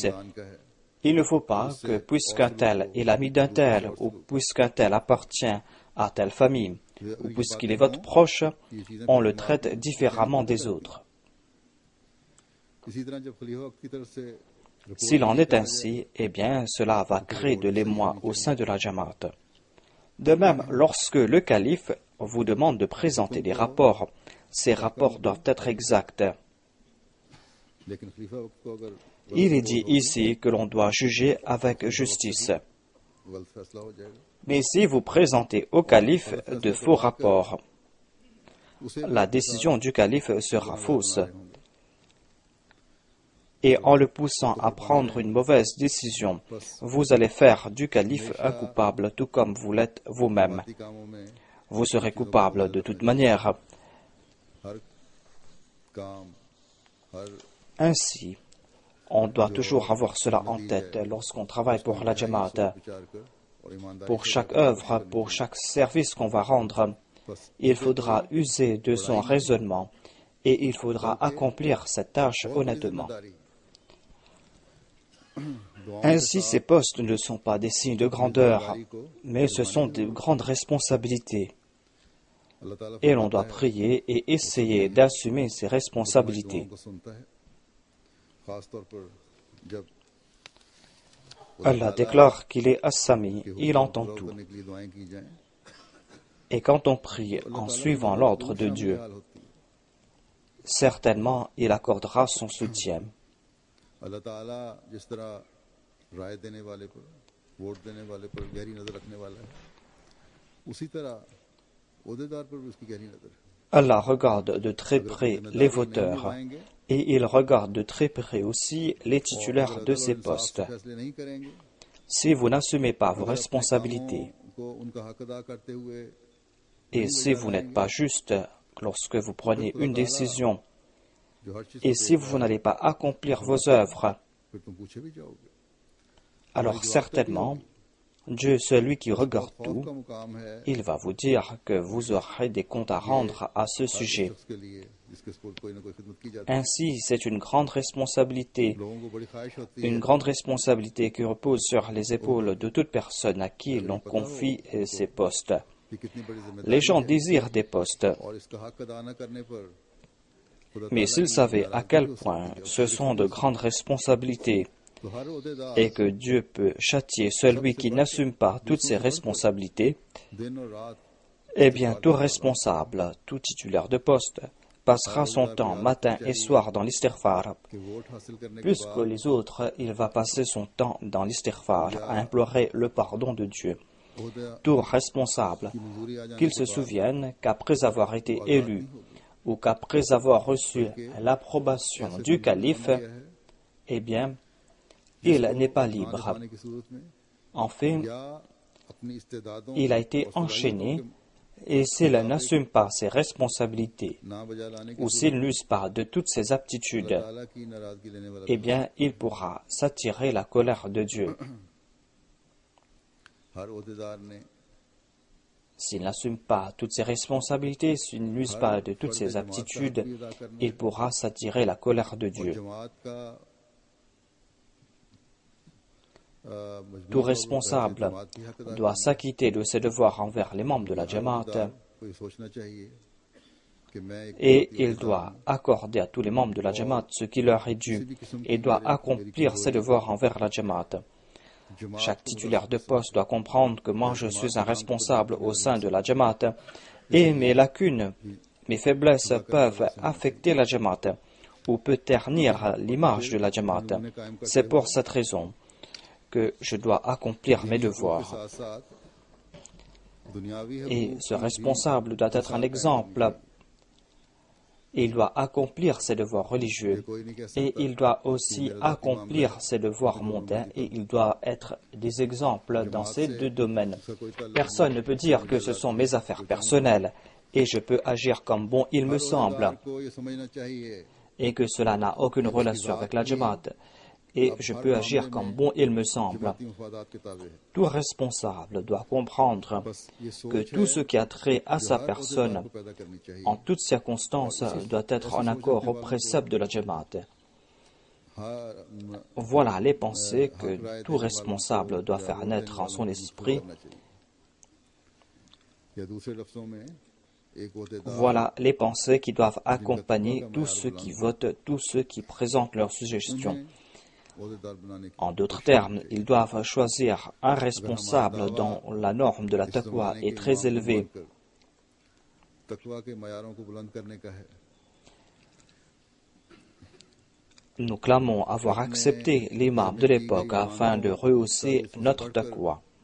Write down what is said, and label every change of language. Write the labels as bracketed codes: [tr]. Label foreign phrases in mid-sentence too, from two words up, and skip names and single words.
[fr] Il ne faut pas que puisqu'un tel est l'ami d'un tel, ou puisqu'un tel appartient à telle famille, ou puisqu'il est votre proche, on le traite différemment des autres. S'il en est ainsi, eh bien, cela va créer de l'émoi au sein de la Jamaat. De même, lorsque le calife vous demande de présenter des rapports, ces rapports doivent être exacts. [ur] لیکن خلیفہ وقت کو اگر [fr] Il est dit ici que l'on doit juger avec justice. [ur] غلط فیصلہ ہو جائے گا [fr] Mais si vous présentez au calife de faux rapports, [ur] उसे [fr] la décision du calife sera fausse. Et en le poussant à prendre une mauvaise décision, vous allez faire du calife un coupable, tout comme vous l'êtes vous-même. [ur] باقی کاموں میں [fr] Vous serez coupable de toute manière. [ur] ہر کام ہر [fr] Ainsi, on doit toujours avoir cela en tête lorsqu'on travaille pour la Jamaat. [ur] وچار کر اور ایمانداری [fr] Pour chaque œuvre, pour chaque service qu'on va rendre, il faudra user de son raisonnement et il faudra accomplir cette tâche honnêtement. Ainsi, ces postes ne sont pas des signes de grandeur, mais ce sont de grandes responsabilités. [ur] اللہ تعالیٰ [fr] Et l'on doit prier et essayer d'assumer ces responsabilités. [ur] کو سنتا ہے خاص طور پر جب [fr] Allah déclare qu'il est As-Sami, il entend tout. [ur] کرنے کے لیے دعائیں کی جائیں [fr] Et quand on prie en suivant l'ordre de Dieu, [ur] حال ہوتی ہے [fr] certainement il accordera son soutien. [ur] اللہ تعالیٰ جس طرح رائے دینے والے پر ووٹ دینے والے پر گہری نظر رکھنے والا ہے اسی طرح عہدیدار پر بھی اس کی گہری نظر ہے [fr] Allah regarde de très près les voteurs et il regarde de très près aussi les titulaires de ces postes. [ur] فیصلے نہیں کریں گے [fr] Si vous n'assumez pas vos responsabilités [ur] کو ان کا حق ادا کرتے ہوئے [fr] et si vous n'êtes pas juste lorsque vous prenez une décision [ur] جو ہر چیز [fr] et si vous n'allez pas accomplir vos œuvres, [ur] پھر تم پوچھے بھی جاؤ گے [fr] alors certainement, Dieu, celui qui regarde [ur] फौज [fr] tout, [ur] کا مقام ہے [fr] il va vous dire que vous aurez des comptes à rendre à ce sujet. [ur] شخص کے لیے جس کے سپورٹ کوئی نہ کوئی خدمت کی جاتی [fr] Ainsi, c'est une grande responsabilité, [ur] ہے لوگوں کو بڑی خواہش ہوتی ہے [fr] une grande responsabilité qui repose sur les épaules de toute personne à qui l'on confie ces postes. [ur] کہ کتنی بڑی ذمہ داری [fr] Les gens désirent des postes, [ur] اور اس کا حق ادا نہ کرنے پر خدا [fr] mais [ur] ताला [fr] s'ils [ur] की [fr] savaient à [ur] नाराजगी [fr] quel [ur] हो [fr] point [ur] سکتی ہے. [fr] ce sont de grandes responsabilités [ur] تو ہر عہدیدار [fr] et que Dieu peut châtier celui qui n'assume pas toutes ses responsabilités, [ur] دن اور رات [fr] eh bien tout responsable, tout titulaire de poste, passera son temps matin et soir dans l'istighfar. [ur] کے ووٹ حاصل کرنے کے [fr] Plus que les autres, il va passer son temps dans l'istighfar, à implorer le pardon de Dieu. [ur] ओहदा [fr] Tout responsable, [ur] کی منظوری آ جانے [fr] qu'il se souvienne qu'après avoir été élu ou qu'après avoir reçu l'approbation du calife, eh bien, il n'est pas libre. [ur] پانے کی صورت میں [fr] Enfin, [ur] یا اپنی استعدادوں [fr] il a été enchaîné et s'il n'assume pas ses responsabilités [ur] نہ بجا لانے کی [fr] ou s'il n'use pas de toutes ses aptitudes, [ur] تعالیٰ کی ناراضگی لینے والا [fr] eh bien, il pourra s'attirer la colère de Dieu. [ur] ہر عہدیدار نے [fr] S'il n'assume pas toutes ses responsabilités, s'il n'use pas de toutes ses aptitudes, il pourra s'attirer la colère de Dieu. [ur] جماعت کا [fr] Tout responsable doit s'acquitter de ses devoirs envers les membres de la Jamaat [ur] کو یہ سوچنا چاہیے کہ میں ایک [fr] et il doit accorder à tous les membres de la Jamaat ce qui leur est dû et doit accomplir ses devoirs envers la Jamaat. Chaque titulaire de poste doit comprendre que moi je suis un responsable au sein de la Jamaat et mes lacunes, mes faiblesses peuvent affecter la Jamaat ou peut ternir l'image de la Jamaat. C'est pour cette raison que je dois accomplir mes devoirs. [ur] ساتھ ساتھ دنیاوی ہے [fr] Et ce responsable doit être un exemple. Il doit accomplir ses devoirs religieux et il doit aussi accomplir ses devoirs mondains et il doit être des exemples dans ces deux domaines. Personne ne peut dire que ce sont mes affaires personnelles et je peux agir comme bon il me semble [ur] کو یہ سمجھنا چاہیے [fr] et que cela n'a aucune relation avec la Jamaat et je peux agir comme bon il me semble. [ur] مفادات کے تابع ہے [fr] Tout responsable doit comprendre que tout ce qui a trait à sa personne, [ur] کو پیدا کرنی چاہیے [fr] en toutes circonstances, doit être en accord aux préceptes de la Jamaat. [ur] हर [fr] Voilà les pensées que tout responsable doit faire naître en son esprit. [ur] کرنا چاہیے یا دوسرے لفظوں میں ایک عہدیدار [fr] Voilà les pensées qui doivent accompagner tous ceux qui votent, tous ceux qui présentent leurs suggestions. En d'autres termes, ils doivent choisir un responsable dont la norme de la taqwa est très élevée. Nous clamons avoir accepté l'imam de l'époque afin de rehausser notre taqwa.